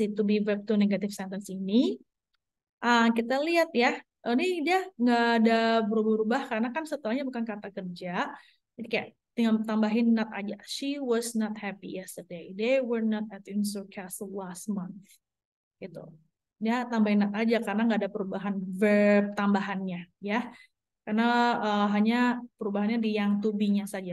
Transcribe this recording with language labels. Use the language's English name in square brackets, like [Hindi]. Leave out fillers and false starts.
[Indonesian] Di to be verb to negative sentence ini, kita lihat ya, ini dia nggak ada berubah-ubah karena kan setelahnya bukan kata kerja. Jadi kayak tinggal tambahin not aja. [English] She was not happy yesterday. They were not at Windsor Castle last month. [Indonesian] Gitu. Dia tambahin not aja karena nggak ada perubahan verb tambahannya ya. Karena hanya perubahannya di yang to be-nya saja.